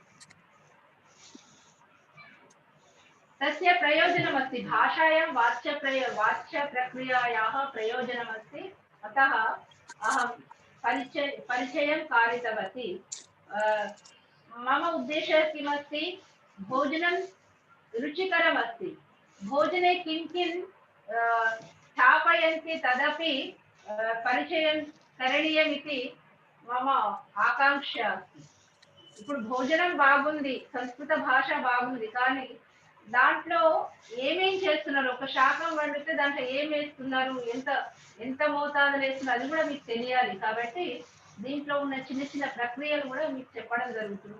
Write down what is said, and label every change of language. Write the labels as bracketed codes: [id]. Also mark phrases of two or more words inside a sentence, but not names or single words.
[sa] तस्य प्रयोजनमस्ति भाषायां वाच्यप्रक्रियायाः प्रयोजनमस्ति अतः अहं परिचयं कारितवती मम उद्देशः किमस्ति भोजनं रुचिकरमस्ति भोजने किं स्थापयन्ति तदपि परिचयं करणीयमिति मम आकांक्षा अस्ति [te] ఇప్పుడు భోజనం బాగుంది సంస్కృత భాష బాగుంది కానీ దాంట్లో ఏమేం చేస్తున్నారు, ఒక శాకం వండితే దాంట్లో ఏం వేస్తున్నారు, ఎంత ఎంత మోతాదులు వేస్తున్నారు అది కూడా మీకు తెలియాలి. కాబట్టి దీంట్లో ఉన్న చిన్న చిన్న ప్రక్రియలు కూడా మీకు చెప్పడం జరుగుతుంది.